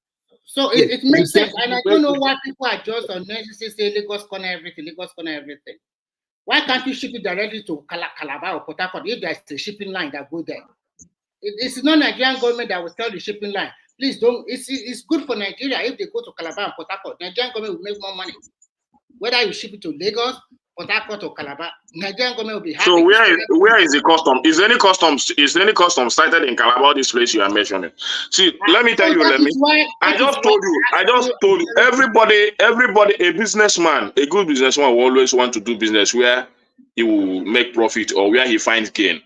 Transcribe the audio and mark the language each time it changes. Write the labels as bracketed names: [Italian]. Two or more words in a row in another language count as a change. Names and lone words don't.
[English] So it makes sense, and I don't know why people are just unnecessarily say Lagos corner everything. Why can't you ship it directly to Calabar or Port Harcourt if there's a shipping line that goes there? It's not Nigerian government that will tell the shipping line. Please don't. It's good for Nigeria if they go to Calabar and Port Harcourt. Nigerian government will make more money. Whether you ship it to Lagos, Port Harcourt, or Calabar, Nigerian government will be happy. So where is the custom? Is any custom cited in Calabar, this place you are mentioning? See, let me tell you, I just told you, everybody, a businessman, a good businessman will always want to do business where he will make profit or where he finds gain.